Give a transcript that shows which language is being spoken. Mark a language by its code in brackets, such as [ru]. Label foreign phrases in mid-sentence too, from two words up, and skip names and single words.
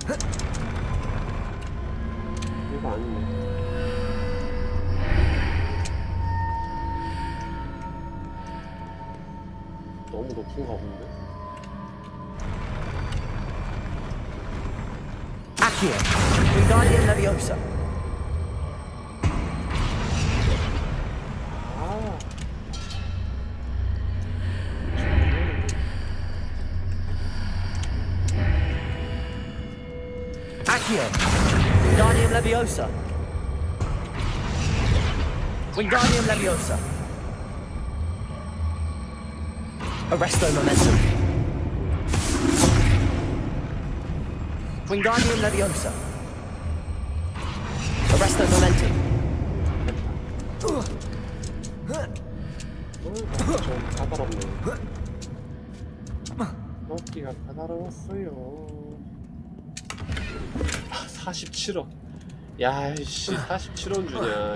[ko] 이거 아니네. 너무 높은가 본데? Accio, Wingardium Leviosa. 아. Accio, Wingardium Leviosa. Wingardium Leviosa. Arresto Momentum. Wingardium Leviosa. Arresto Momentum. 좀 까다롭네. 먹기가 까다로웠어요. 47원. 야이씨, 47원 주냐.